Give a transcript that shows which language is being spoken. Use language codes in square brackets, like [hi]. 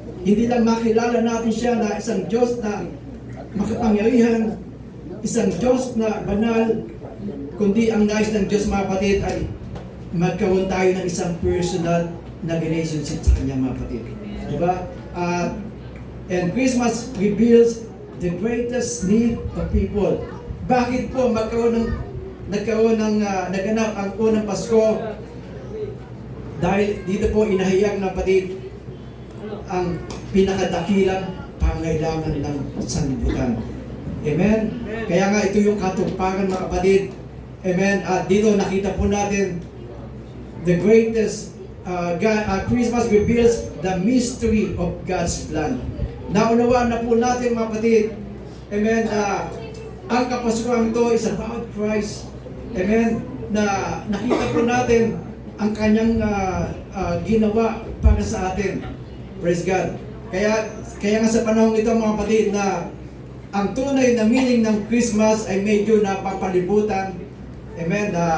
[tl] Hindi lang makilala natin siya na isang Diyos na makapangyarihan, isang Diyos na banal, kundi ang nais ng Diyos mga kapatid ay magkaroon tayo ng isang personal na relationship sa Kanya mga kapatid. Diba? [en] And Christmas reveals the greatest need of people. [tl] Bakit po naganap ang unang Pasko? Dahil dito po inahayag ng kapatid ang pinakadakilang pangailangan ng sanlibutan. Amen? Kaya nga ito yung katuparan mga kapatid. Amen? At dito nakita po natin [en] the greatest Christmas reveals the mystery of God's plan. [tl] Naunawaan na po natin mga kapatid. Amen? Ang kapasukan ito [en] is about Christ. Amen? [tl] Na nakita po natin ang kanyang ginawa para sa atin. [en] Praise God. [tl] Kaya nga sa panahon ito mga kapatid na ang tunay na meaning ng Christmas ay medyo napapalibutan. Amen.